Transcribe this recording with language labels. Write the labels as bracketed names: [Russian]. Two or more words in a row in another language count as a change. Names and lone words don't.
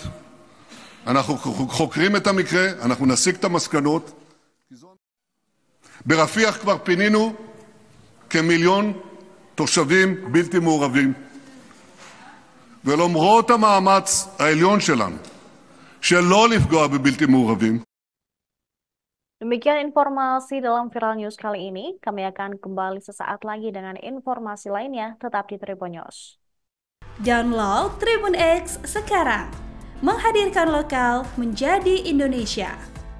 [Hebrew] אנחנו חוקרים את המקרה, אנחנו נסיק את המסקנות. ברפיח כבר פינינו כמיליון תושבים בלתי מעורבים. ולמרות המאמץ העליון שלנו שלא לפגוע בבלתי מעורבים. [Indonesian] Demikian informasi dalam Viral News kali ini. Kami akan kembali sesaat lagi dengan informasi lainnya. Tetap di Tribun News. Download Tribun X sekarang. Menghadirkan lokal menjadi Indonesia.